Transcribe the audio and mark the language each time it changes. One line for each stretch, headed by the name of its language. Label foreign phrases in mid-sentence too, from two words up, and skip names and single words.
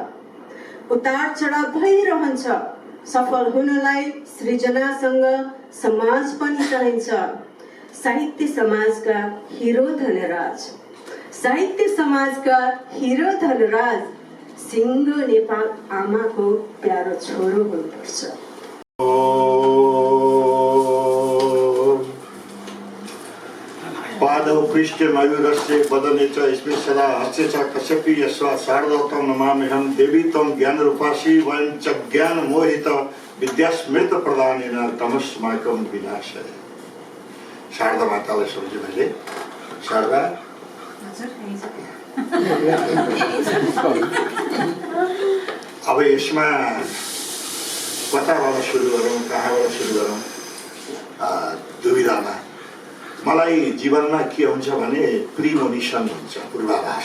Nepali: साहित्य समाजका हिरो धनराज सिङ्गो नेपाल आमाको प्यारो छोरो हुनुपर्छ।
Sanskrit: पादौ पृष्ठे मयूरस्य वदने च स्पेशला हस्ते च कश्यपी यस्वा शारदातं नमाम्यहं देवी त्वं ज्ञानरूपासि वयं च ज्ञानमोहित विद्यास्मृत प्रदानेन तमस्माकं विनाशय।
Nepali: शारदा मातालाई सम्झेँ मैले। शारदा अब यसमा कताबाट सुरु गरौँ, कहाँबाट सुरु गरौँ दुविधामा। मलाई जीवनमा के हुन्छ भने प्रिमोनिसन हुन्छ, पूर्वाभास।